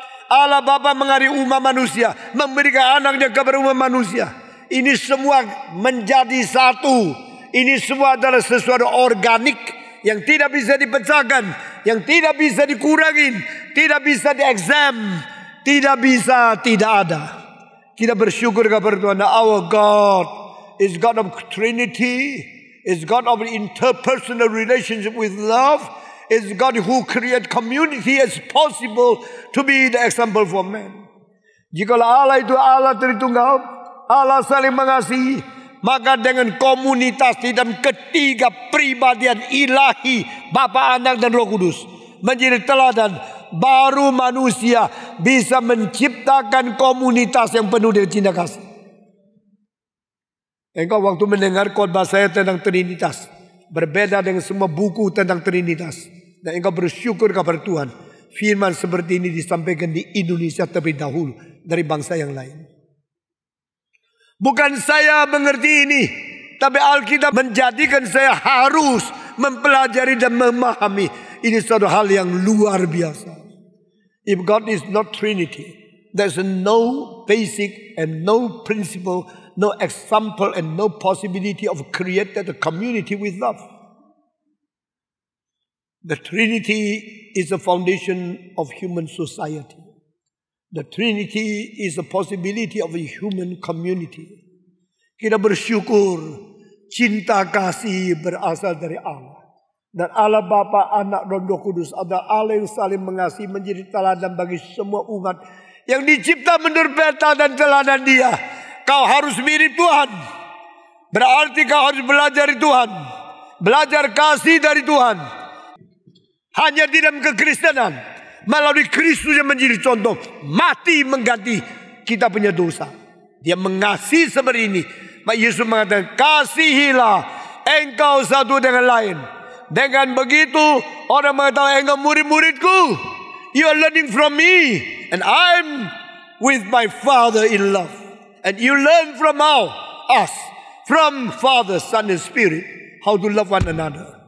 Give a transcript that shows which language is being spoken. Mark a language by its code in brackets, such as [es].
[id] Allah Bapa mengasihi umat manusia, memberikan anaknya kepada umat manusia. Ini semua menjadi satu. Ini semua adalah sesuatu organik yang tidak bisa dipecahkan, yang tidak bisa dikurangin, tidak bisa diexam, tidak bisa tidak ada. Kita bersyukur kepada Tuhan. [en] Our God is God of Trinity, is God of interpersonal relationship with love, is God who create community as possible to be the example for man. [id] Jikalau Allah itu Allah Tritunggal, Allah saling mengasihi, maka dengan komunitas di dalam ketiga pribadian ilahi Bapa, Anak dan Roh Kudus menjadi teladan, baru manusia bisa menciptakan komunitas yang penuh dengan cinta kasih. Engkau waktu mendengar khotbah saya tentang Trinitas, berbeda dengan semua buku tentang Trinitas, dan engkau bersyukur kepada Tuhan, firman seperti ini disampaikan di Indonesia terlebih dahulu dari bangsa yang lain. Bukan saya mengerti ini, tapi Alkitab menjadikan saya harus mempelajari dan memahami. Ini suatu hal yang luar biasa. [en] If God is not Trinity, there's no basic and no principle, no example and no possibility of creating a community with love. The Trinity is the foundation of human society. The Trinity is the possibility of a human community. [id] Kita bersyukur cinta kasih berasal dari Allah. Dan Allah Bapa, Anak dan Roh Kudus adalah Allah yang saling mengasihi, menjadi teladan bagi semua umat yang dicipta menurut peta dan teladan Dia. Kau harus mirip Tuhan. Berarti kau harus belajar dari Tuhan. Belajar kasih dari Tuhan. Hanya di dalam kekristenan, melalui Kristus yang menjadi contoh, mati mengganti kita punya dosa. Dia mengasihi seperti ini. Maka Yesus mengatakan, kasihilah engkau satu dengan lain. Dengan begitu orang mengatakan, engkau murid-muridku. [en] You are learning from me, and I'm with my Father in love. And you learn from us, from Father, Son, and Spirit, how to love one another.